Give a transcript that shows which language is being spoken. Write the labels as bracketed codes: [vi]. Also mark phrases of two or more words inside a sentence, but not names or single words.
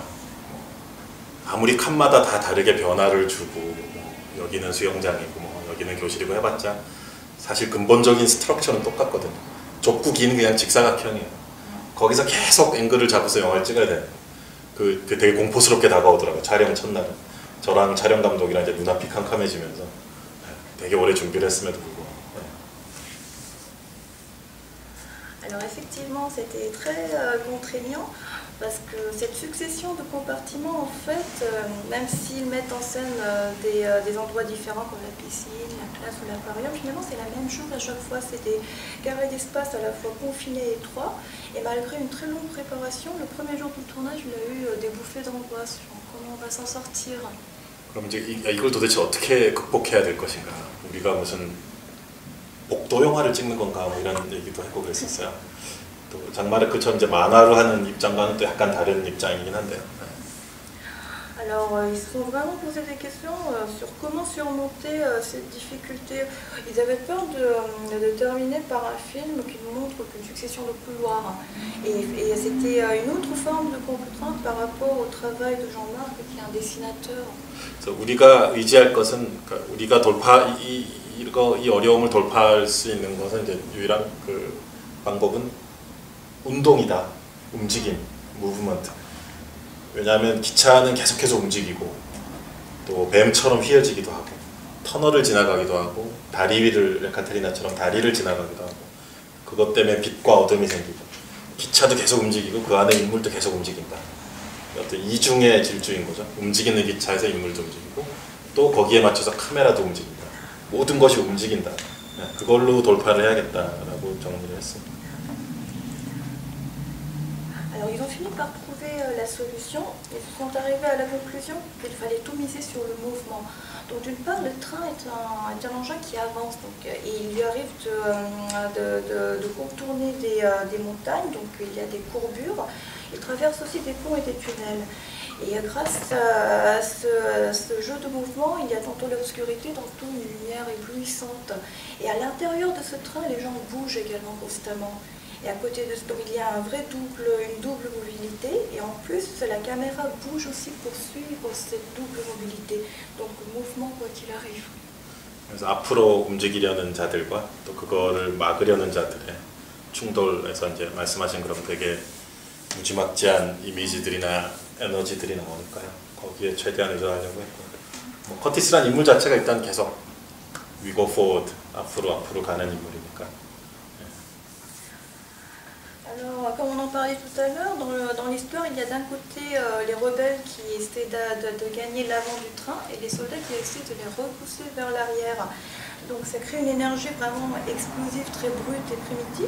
[ko] 아무리 칸마다 다 다르게 변화를 주고 여기는 수영장이고 여기는 교실이고 해봤자 사실 근본적인 스트럭처는 똑같거든요. 좁고 긴 그냥 직사각형이에요. 거기서 계속 앵글을 잡아서 영화를 찍어야 돼요. 그 되게 공포스럽게 다가오더라고요. 촬영 첫날은. 저랑 촬영 감독이랑 이제 눈앞이 캄캄해지면서 되게 오래 준비를 했음에도 불구하고. [fr] Alors effectivement, c'était très contraignant parce que cette succession de compartiments, en fait, même s'ils mettent en scène des endroits différents comme la piscine, la classe ou l'aquarium, finalement c'est la même chose à chaque fois. C'est des carrés d'espace à la fois confinés et étroits. Et malgré une très longue préparation, le premier jour du tournage, il a eu des bouffées d'angoisse. Comment on va s'en sortir? [ko] 그럼 이제 이걸 도대체 어떻게 극복해야 될 것인가? 우리가 무슨 복도 영화를 찍는 건가 뭐 이런 얘기도 했고 그랬었어요. 또 장마르크처럼 이제 만화로 하는 입장과는 또 약간 다른 입장이긴 한데요. [fr] Alors, ils se sont vraiment posé des questions sur comment surmonter cette difficulté. Ils avaient peur de terminer par un film qui ne montre qu'une succession de couloirs. Et c'était une autre forme de contrainte par rapport au travail de Jean-Marc, qui est un dessinateur. [ko] 그래서 우리가 의지할 것은 우리가 이 어려움을 돌파할 수 있는 것은 이제 유일한 방법은 운동이다. 움직임, 무브먼트. 왜냐하면 기차는 계속해서 움직이고 또 뱀처럼 휘어지기도 하고 터널을 지나가기도 하고 다리 위를 레카테리나처럼 다리를 지나가기도 하고 그것 때문에 빛과 어둠이 생기고 기차도 계속 움직이고 그 안에 인물도 계속 움직인다. 어떤 이중의 질주인 거죠. 움직이는 기차에서 인물도 움직이고 또 거기에 맞춰서 카메라도 움직인다. 모든 것이 움직인다. 그걸로 돌파를 해야겠다라고 정리를 했습니다. [fr] Alors ils ont fini par trouver la solution. Ils sont arrivés à la conclusion qu'il fallait tout miser sur le mouvement. Donc d'une part, le train est un engin qui avance, donc, et il lui arrive de contourner des montagnes, donc il y a des courbures. Il traverse aussi des ponts et des tunnels. Et grâce à ce jeu de mouvement, il y a tantôt l'obscurité, tantôt une lumière éblouissante. Et à l'intérieur de ce train, les gens bougent également constamment. Et à côté de ce, donc il y a une double mobilité, et en plus la caméra bouge aussi pour suivre cette double mobilité. Donc mouvement quoi qu'il arrive. [ko] 그래서 앞으로 움직이려는 자들과 또 그거를 막으려는 자들의 충돌에서 이제 말씀하신 그런 되게 무지막지한 이미지들이나 에너지들이 나오니까요. 거기에 최대한 의존하려고 했고, 커티스란 인물 자체가 일단 계속 [en] we go forward, [ko] 앞으로 가는 인물이니까. [fr] Alors, comme on en parlait tout à l'heure, dans l'histoire, il y a d'un côté les rebelles qui essaient de gagner l'avant du train et les soldats qui essaient de les repousser vers l'arrière. Donc ça crée une énergie vraiment explosive, très brute et primitive.